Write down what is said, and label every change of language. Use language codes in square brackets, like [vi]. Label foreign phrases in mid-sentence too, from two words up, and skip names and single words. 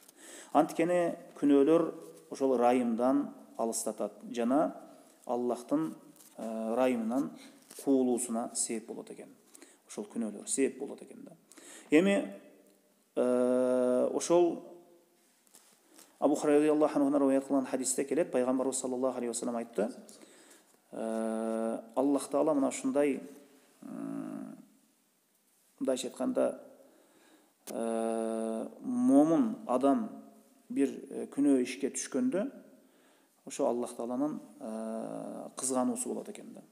[ky] Анткени күнөөлөр ошол райымдан алыстатат жана Аллахтын райымынан куулуусуна себеп болот экен. Ошол күнөөлөр себеп болот экен да. Эми ошол Абу Хурайра [ar] رضي الله عنه [ky] риwayat кылган хадисте келет, пайгамбарыбыз [ar] صلى الله عليه وسلم [ky] айтты: Аллах Таала мына ушундай мындайча айтканда момун адам бир күнөө ишке түшкөндө ошо Аллах Тааланын кызгануусу болот экен да.